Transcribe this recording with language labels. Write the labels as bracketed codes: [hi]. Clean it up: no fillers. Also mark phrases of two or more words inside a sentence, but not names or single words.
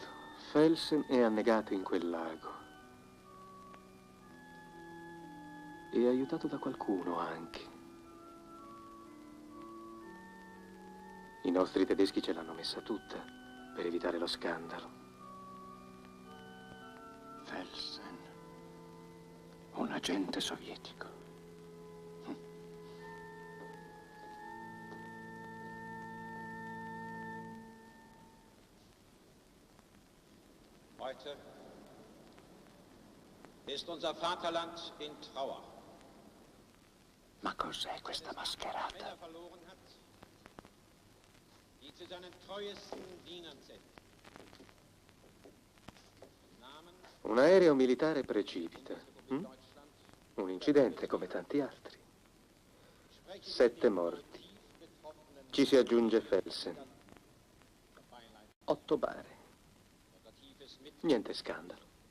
[it] Felsen è annegato in quel lago. E aiutato da qualcuno anche. I nostri tedeschi ce l'hanno messa tutta per evitare lo scandalo. Felsen. Un agente sovietico. [de] Heute ist unser Vaterland in Trauer. [it] Ma cos'è questa mascherata? [de] Verloren hat, die zu seinen treuesten Dienern zählt. [it] Un aereo militare precipita. Un incidente come tanti altri. 7 morti. Ci si aggiunge Felsen. 8 bare. Niente scandalo.